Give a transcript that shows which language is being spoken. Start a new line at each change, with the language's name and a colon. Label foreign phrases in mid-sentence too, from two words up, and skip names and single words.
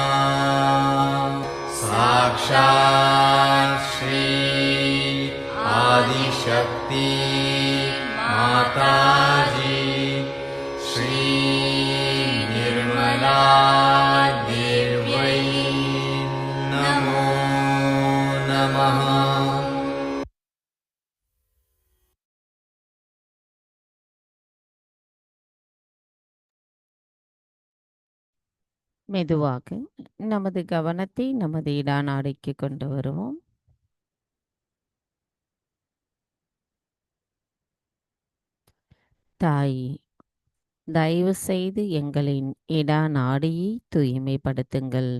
Sanskrit: साक्षात् श्री आदिशक्ति माताजी श्री निर्मला देव्यै नमो नमः।
Tamil: மெதுவாக நமது கவனத்தை நமது இடாநாடிக்கு கொண்டு வருவோம். தாயே, தயவு செய்து எங்களின் இடாநாடியை தூய்மைப்படுத்துங்கள்.